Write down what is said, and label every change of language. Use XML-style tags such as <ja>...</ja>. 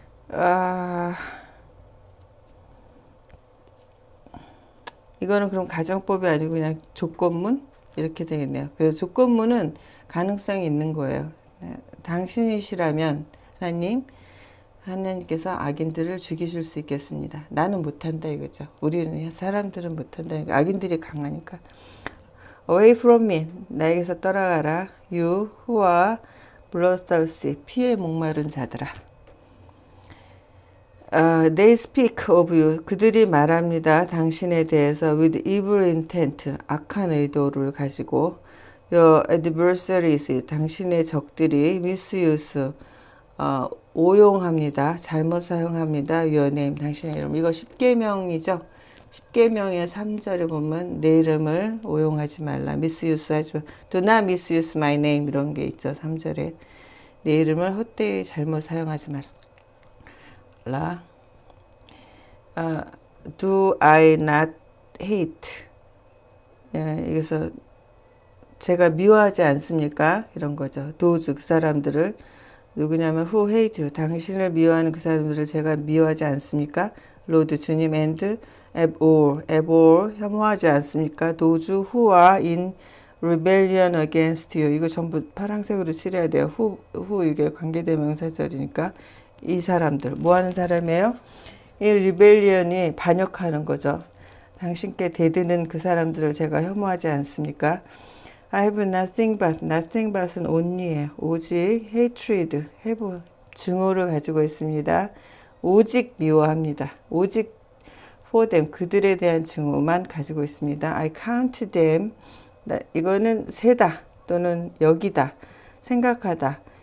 <ko>아, 이거는 그럼 가정법이 아니고 그냥 조건문? 이렇게 되겠네요. 그래서 조건문은 가능성이 있는 거예요. 당신이시라면 하나님께서 악인들을 죽이실 수 있겠습니다. 나는 못한다 이거죠. 우리는 사람들은 못한다. 악인들이 강하니까.</ko> <en>Away from me.</en> <ko>나에게서 떠나가라.</ko> <en>You who are bloodthirsty.</en> <ko>피에 목마른 자들아.</ko> <en>They speak of you.</en> <ko>그들이 말합니다. 당신에 대해서</ko> <en>with evil intent.</en> <ko>악한 의도를 가지고</ko> <en>your adversaries.</en> <ko>당신의 적들이 misuse. 오용합니다. 잘못 사용합니다.</ko> <en>your name.</en> <ko>당신의 이름. 이거 10계명이죠. 10계명의 3절에 보면 내 이름을 오용하지 말라. misuse 하지 마.</ko> <en>Do not misuse my name.</en> <ko>이런 게 있죠. 3절에. 내 이름을 헛되이 잘못 사용하지 말라.</ko> <en>Do I not hate?</en> <ko>여기서 제가 미워하지 않습니까? 이런 거죠.</ko> <en>those</en> <ko>그 사람들을 누구냐면</ko> <en>who hate you.</en> <ko>당신을 미워하는 그 사람들을 제가 미워하지 않습니까? Lord 주님</ko> <en>and abhor</en> <ko>혐오하지 않습니까?</ko> <en>those who are in rebellion against you.</en> <ko>이거 전부 파란색으로 칠해야 돼요. who 이게 관계대명사절이니까 이 사람들 뭐 하는 사람이에요? 이 rebellion이 반역하는 거죠. 당신께 대드는 그 사람들을 제가 혐오하지 않습니까?</ko> <en>I have nothing but은 only예요.</en> <ko>오직 hatred, have 증오를 가지고 있습니다. 오직 미워합니다. 오직</ko> <en>for them,</en> <ko>그들에 대한 증오만 가지고 있습니다.</ko> <en>I count them,</en> <ko>이거는 세다 또는 여기다, 생각하다.</ko>